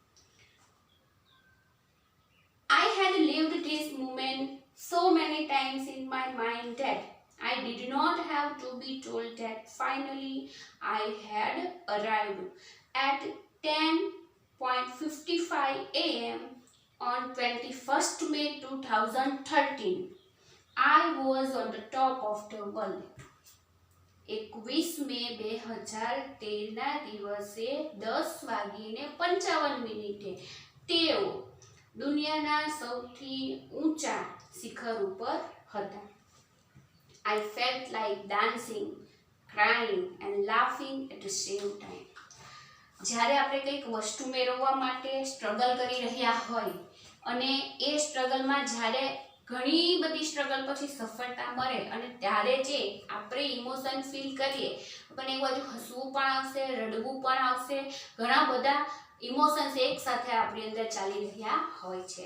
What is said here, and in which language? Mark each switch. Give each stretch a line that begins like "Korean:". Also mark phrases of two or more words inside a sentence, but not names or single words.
English: I had lived this moment so many times in my mind that I did not have to be told that finally I had arrived at 10:55 a.m. on 21st May 2013. I was on the top of the world.
Gujarati: 21 મે 2013 ના દિવસે 10:55 તેઓ દુનિયાના સૌથી ઊંચા શિખર ઉપર હતા.
English: I felt like dancing, crying and laughing at the same time.
Gujarati: જ્યારે આપણે કંઈક વસ્તુ મેળવવા માટે સ્ટ્રગલ કરી રહ્યા હોય અને એ સ્ટ્રગલમાં જ્યારે ઘણી બધી સ્ટ્રગલ પછી સફળતા મળે અને ત્યારે જે આપણે ઇમોશન ફીલ કરીએ, આપણને એક બાજુ હસવું પણ આવશે, રડવું પણ આવશે, ઘણા બધા ઇમોશન્સ એક સાથે આપણી અંદર ચાલી રહ્યા હોય છે.